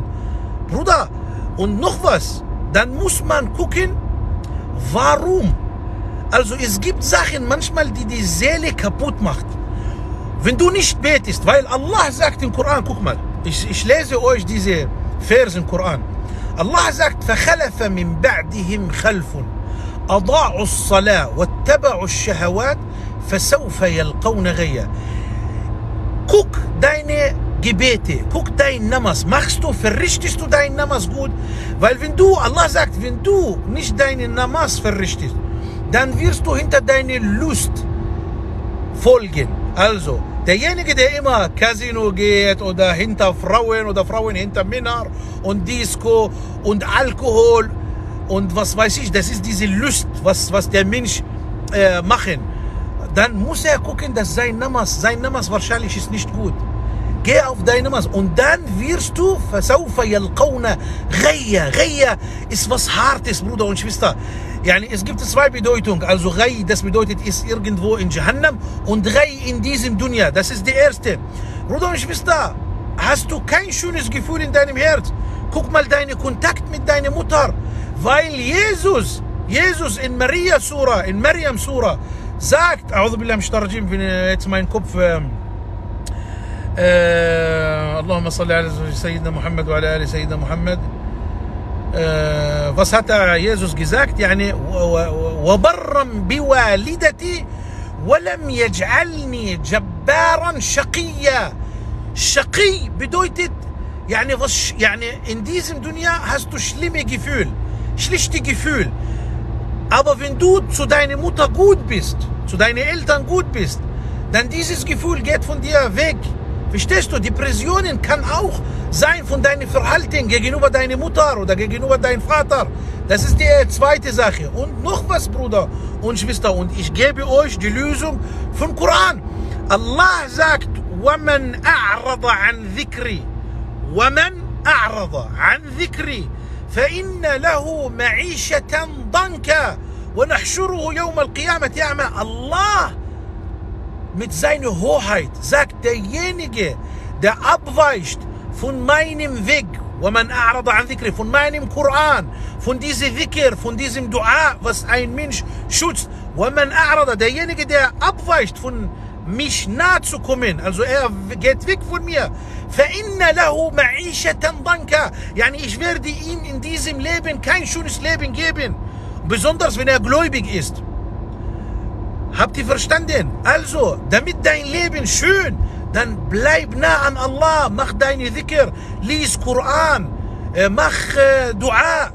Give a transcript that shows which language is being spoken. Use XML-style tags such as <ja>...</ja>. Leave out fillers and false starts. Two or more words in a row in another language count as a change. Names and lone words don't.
<de>Bruder, und noch was, dann muss man gucken, warum. Also es gibt Sachen manchmal, die die Seele kaputt macht. Wenn du nicht betest, weil Allah sagt im Koran, guck mal, ich lese euch diese Verse im Koran. Allah sagt,</de> <ar>فَخَلَفَ مِنْ بَعْدِهِمْ خَلْفٌ أَضَاعُوا الصَّلَاةَ وَاتَّبَعُوا الشَّهَوَاتِ فَسَوْفَ يَلْقَوْنَ غَيًّا.</ar> <de>Guck deine Gebete, guck dein Namas, verrichtest du dein Namas gut? Weil wenn du, Allah sagt, wenn du nicht deine Namas verrichtest, dann wirst du hinter deine Lust folgen. Also, derjenige, der immer Casino geht oder hinter Frauen oder Frauen hinter Männern und Disco und Alkohol und was weiß ich, das ist diese Lust, was der Mensch machen. Dann muss er gucken, dass sein Namas wahrscheinlich ist nicht gut. Geh auf dein Namas und dann wirst du</de> <ar>فَسَوْفَ يَلْقَوْنَ غَيًّا.</ar> <de>Ghayya ist was Hartes, Bruder und Schwester. Es gibt zwei Bedeutungen. Also Ghayy, das bedeutet, ist irgendwo in Jahannam, und Ghayy in diesem Dunya, das ist die erste. Bruder und Schwester, hast du kein schönes Gefühl in deinem Herz? Guck mal deinen Kontakt mit deiner Mutter. Weil Jesus in Maryam Surah sagt, wenn jetzt mein Kopf...</de> <ar>اللهم صل على سيدنا محمد وعلى آل سيدنا محمد.</ar> <de>Was hat Jesus gesagt?</de> <ar>وبرا بوالدتي ولم يجعلني جبارا شقيا.</ar> <de>Shaqi bedeutet, in diesem Dunya hast du schlichte Gefühl. Aber wenn du zu deiner Mutter gut bist, zu deinen Eltern gut bist, dann dieses Gefühl geht von dir weg. Verstehst du? Depressionen kann auch sein von deinem Verhalten gegenüber deiner Mutter oder gegenüber deinem Vater. Das ist die zweite Sache. Und noch was, Bruder und Schwester, und ich gebe euch die Lösung vom Koran. Allah sagt,</de> <ar>وَمَنْ أَعْرَضَ عَنْ ذِكْرِي فَإِنَّ لَهُ مَعِيشَةً ضَنْكًا وَنَحْشُرُهُ يَوْمَ الْقِيَامَةِ أَعْمَى.</ar> <de>Allah mit seiner Hoheit sagt, derjenige, der abweicht von meinem Weg,</de> <ar>وَمَنْ أَعْرَضَ عَنْ ذِكْرِي,</ar> <de>von meinem Koran, von diesem Dhikr, von diesem Dua, was ein Mensch schützt,</de> <ar>وَمَنْ أَعْرَضَ,</ar> <de>derjenige, der abweicht von mich nahe zu kommen, also er geht weg von mir,</de> <ar>فَإِنَّ لَهُ مَعِيشَةً ضَنْكًا,</ar> <de>ich werde ihm in diesem Leben kein schönes Leben geben, besonders wenn er gläubig ist. Habt ihr verstanden? Also, damit dein Leben schön, dann bleib nah an Allah, mach deine Dhikr, lies Koran, mach Dua.</de>